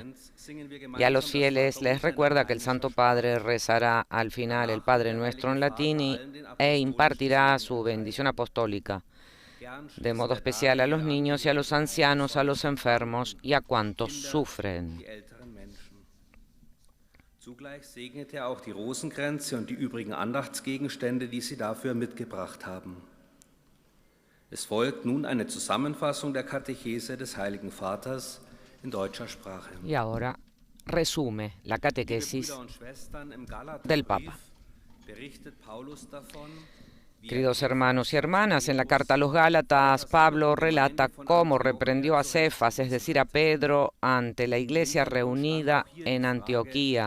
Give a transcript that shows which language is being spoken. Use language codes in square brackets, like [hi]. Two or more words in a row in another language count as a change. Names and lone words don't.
[es] Y a los fieles les recuerda que el Santo Padre rezará al final el Padre Nuestro en latín e impartirá su bendición apostólica, de modo especial a los niños y a los ancianos, a los enfermos y a cuantos sufren. [de] Zugleich segnet auch die Rosenkränze und die übrigen Andachtsgegenstände, die Sie dafür mitgebracht haben. Es folgt nun eine Zusammenfassung der Katechese des Heiligen Vaters in deutscher Sprache. [es] Y ahora resume la catequesis del Papa. Queridos hermanos y hermanas, en la carta a los Gálatas, Pablo relata cómo reprendió a Cefas, es decir, a Pedro, ante la iglesia reunida en Antioquía.